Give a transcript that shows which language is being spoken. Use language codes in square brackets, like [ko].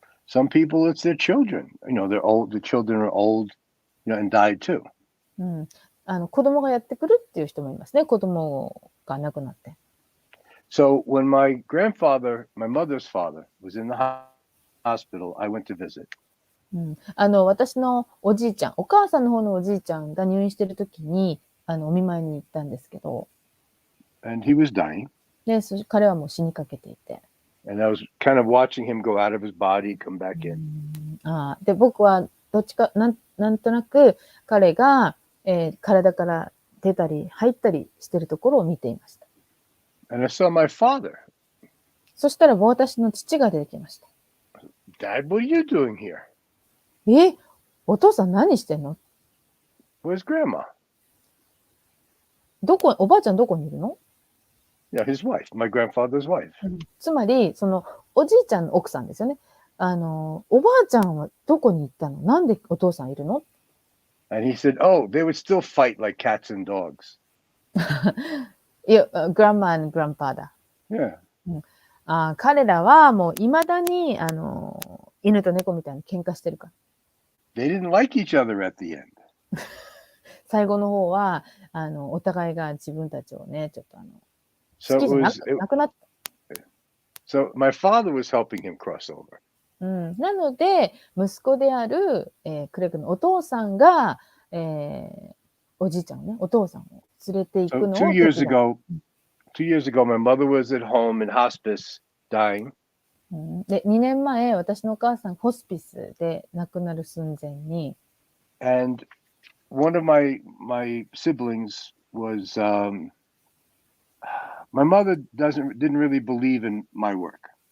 [en] Some people, it's their children. They're old. The children are old, and died too. [ja] 子供がやってくるっていう人もいますね。子供が亡くなって。 [en] So when my grandfather, my mother's father, was in the hospital, I went to visit. [ja] 私のおじいちゃん、お母さんの方のおじいちゃんが入院してるときに、お見舞いに行ったんですけど。 [en] And he was dying. [ja] で、彼はもう死にかけていて。 [en] And I was kind of watching him go out of his body, come back in. [ja] で、僕はどっちか、なんとなく彼が、体から出たり入ったりしてるところを見ていました。 [en] And I saw my father. [ja] そしたら私の父が出てきました。 [en] Dad, what are you doing here? [ja] お父さん何してんの？ [en] Where's Grandma? [ja] おばあちゃんどこにいるの？ [en] Yeah, his wife, my grandfather's wife. [ja] つまり、その、おじいちゃんの奥さんですよね。おばあちゃんはどこに行ったの？なんでお父さんいるの？ [en] And he said, oh, they would still fight like cats and dogs. Grandma and grandpa だ。 Yeah. [ja] 彼らはもう未だに、犬と猫みたいに喧嘩してるから。 [en] They didn't like each other at the end. [ja] 最後の方は、お互いが自分たちをね、ちょっと好きじゃなくなった。 [en] So my father was helping him cross over. [ja] なので、息子である、クレッグのお父さんが、おじいちゃんをね、お父さんを連れて行くのを。 [en] So 2 years ago, my mother was at home in hospice, dying. [ja] で、2年前、私のお母さん、ホスピスで亡くなる寸前に。 [en] And one of my siblings was, my mother didn't really believe in my work.